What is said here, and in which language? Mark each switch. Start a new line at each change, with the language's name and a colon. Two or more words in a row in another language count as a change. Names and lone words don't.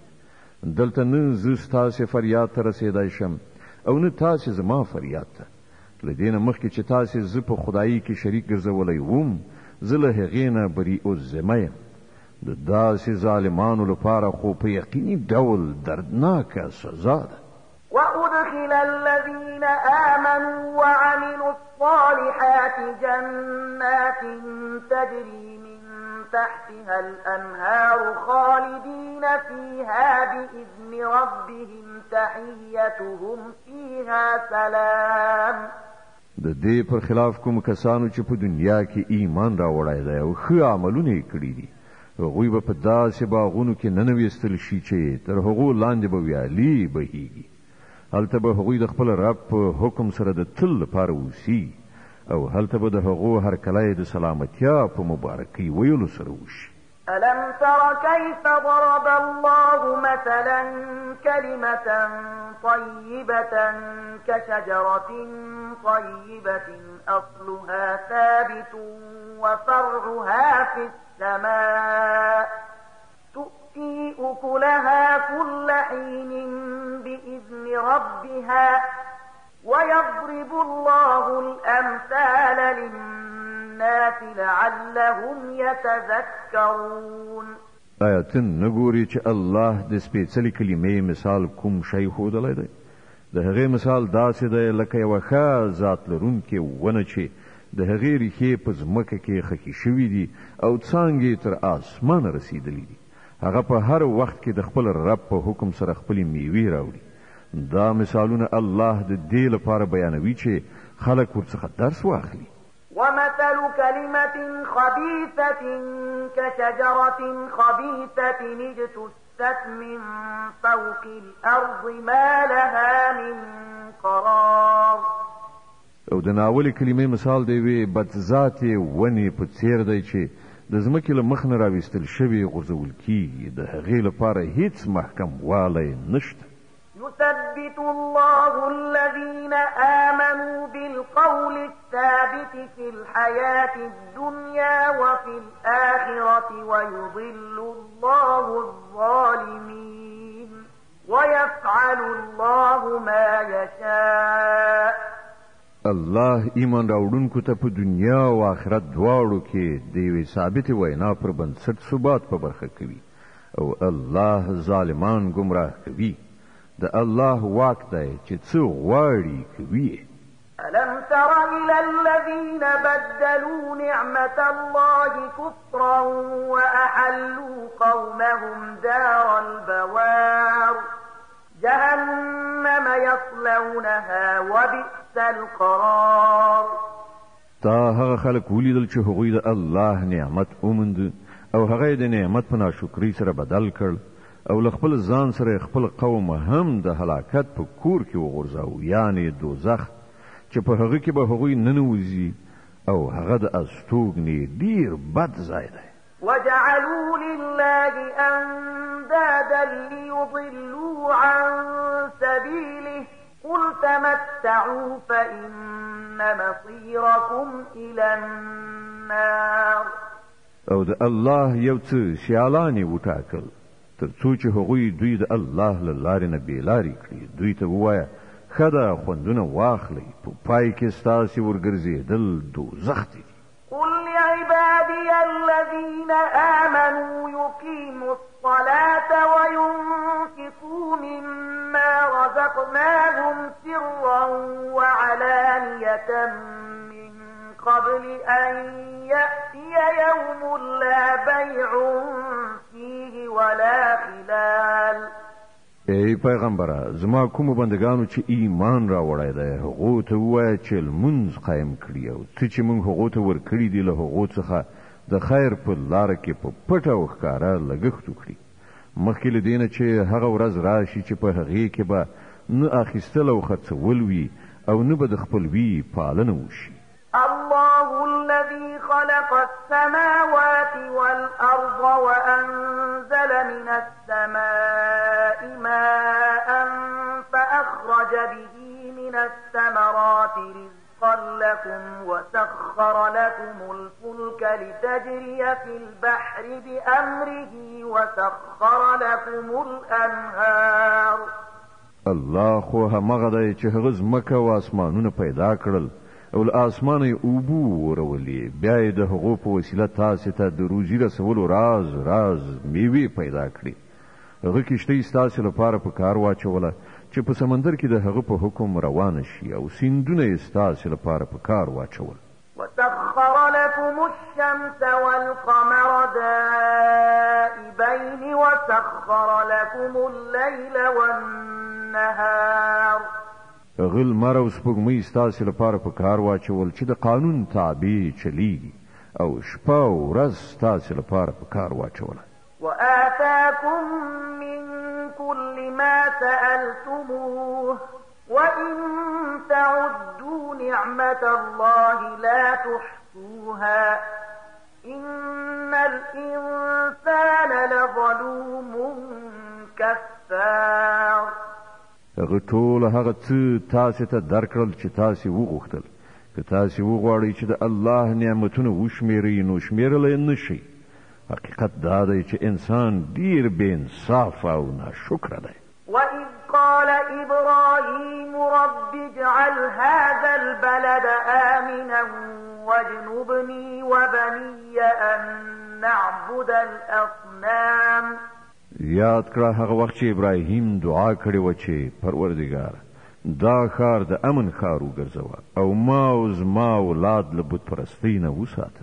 Pashto: دلته نه زه ستاسې فریاد ته رسېدی شم او نه تاسې زما فریاد ته. له دې نه مخکې چې تاسې زه په خدایي کې شریک ګرځولی وم زه له هغې نه بری الذمه یم. د داسې ظالمانو لپاره خو په یقیني ډول دردناکه سزا ده.
Arabic: وأدخل الذين آمنوا وعملوا الصالحات جنات تجري من تحتها الأنهار خالدين فيها بإذن ربهم تحيتهم فيها سلام.
Pashto: د دې پر خلاف کوم کسانو چې په دنیا کې ایمان راوړی دی او ښه عملونه یې کړي دي هغوی به په داسې باغونو کې ننویستل شي چې تر هغو لاندې به ویالې بهیږي. هلته به هغوی د خپل رب په حکم سره د تل لپاره اوسي او هلته به د هغو هرکلی د سلامتیا په مبارکۍ ویلو سره وشي.
Arabic: ألم تر كيف ضرب الله مثلا كلمة طيبة كشجرة طيبة أصلها ثابت وفرعها في السماء تؤتي أكلها كل حين بإذن ربها ويضرب الله الأمثال للناس لعلهم يتذكرون.
Pashto: آیا ته نګوري چې الله د سپېڅلې کلمې مثال کوم شی ښودلی دی؟ د هغې مثال داسې دی لکه یوه ښه ذات لرونکې ونه چې د هغې ریښې په ځمکه کې خښې شوي دي او څانګې تر اسمانه رسېدلي دي. هغه په هر وخت کې د خپل رب په حکم سره خپلې میوې راوړي. دا مثالونه الله د دې لپاره بیانوي چې خلک ورڅخه درس واخلي.
Arabic: ومثل كلمة خبيثة كشجرة خبيثة اجتثت من فوق الأرض ما لها من قرار.
Pashto: او د ناولې کلمې مثال دی وی بدذاتې ونې په څیر دی چې د ځمکې له مخ نه راویستل شوي غورځول کیږي. د هغې لپاره هیڅ محکم والی نشته.
Arabic: يثبت الله الذين آمنوا بالقول الثابت في الحياة الدنيا وفي الآخرة ويضل الله الظالمين ويفعل الله ما يشاء.
Pashto: الله ایمان راوړونکو ته په دنیا او آخرت دواړو کې د یوې ثابتې وینا پر بنسټ ثبات په برخه کوي او الله ظالمان ګمراه کوي. د الله واک دی چې څه غواړي کوي.
Arabic: ألم تر إلى الذين بدلوا نعمة الله كفرا وأحلوا قومهم دار البوار جهنم يصلونها وبئس القرار.
Pashto: تا هغه خلک ولیدل چې هغوی د الله نعمت وموند او هغه د نعمت په ناشکرۍ سره بدل کړ او له خپل ځان سره خپل قوم هم د هلاکت په کور کې وغورځاو، یعنی دوزخ چې په هغه کې به هغوی ننوځي او هغه د استوګنې ډیر بد ځای دی.
Arabic: وجعلوا لله أندادا ليضلوا عن سبيله قل تمتعوا فإن مصيركم إلى النار.
Pashto: او د الله یو څه سیالانې وټاکل تر څو چې هغوی دوی د الله له لارې نه بېلارې کړي. دوی ته ووایه ښه ده خوندونه واخلئ، په پای کې ستاسې ورګرځېدل دوزخ دی.
Arabic: قل لعبادي الذين آمنوا يقيموا الصلاة وينفقوا مما رزقناهم سرا وعلانية من قبل أن يأتي يوم لا بيع فيه ولا خلال.
Pashto: ای پیغمبره زما کوم بندگانو چې ایمان راوړی دی هغو ته ووایه چې لمونځ قایم کړي او څه چې موږ هغو ته ورکړي دي له هغو څخه د خیر په لاره کې په پټه او ښکاره لګښت وکړي مخکې له دې نه چې هغه ورځ راشي چې په هغې کې به نه اخیستل او خرڅول وي او نه به د خپلوي پالنه وشي.
Arabic: الله الذي خلق السماوات والأرض وأنزل من السماء ماء فأخرج به من الثمرات رزقا لكم وسخر لكم الفلك لتجري في البحر بأمره وسخر لكم الأنهار.
Pashto: الله خو همغه دی چې هغه ځمکه او اسمانونه پیدا کړل او له اسمانه یې اوبو ورولې، بیا یې د هغو په وسیله تاسې ته د روزي رسولو راز میوې پیدا کړي. هغه کښتۍ ستاسې لپاره په کار واچوله چې په سمندر کې د هغه په حکم روانه شي او سیندونه یې ستاسې لپاره په کار واچول.
Arabic: وسخر لكم الشمس والقمر دائبين وسخر لكم الليل والنهار.
Pashto: غل مر او سپوږمۍ ستاسې لپاره په کار واچول چې د قانون تابع چلیږي او شپه او ورځ ستاسې لپاره په کار واچوله.
Arabic: وآتاكم من كل ما سألتموه وإن تعدوا نعمة الله لا تحصوها إن الإنسان لظلوم كفار.
Pashto: هغه ټول هغه څه تاسې ته درکړل چې تاسې وغوښتل. که تاسې وغواړئ چې د الله نعمتونه وشمیرئ نو شمیرلی نه شئ. حقیقت دا دی چې انسان ډیر بې انصاف او ناشکره دی.
Arabic: وَإِذْ قَالَ إِبْرَاهِيمُ رَبِّ اجْعَلْ هَذَا الْبَلَدَ آمِنًا وَاجْنُبْنِي وَبَنِيَّ أَن نَّعْبُدَ الْأَصْنَامَ.
Pashto: یاد کړه هغه وخت چې ابراهیم دعا کړې و چې پروردګار دا ښار د امن ښار وګرځوه او ما او زما اولاد له بت پرستۍ نه وساته.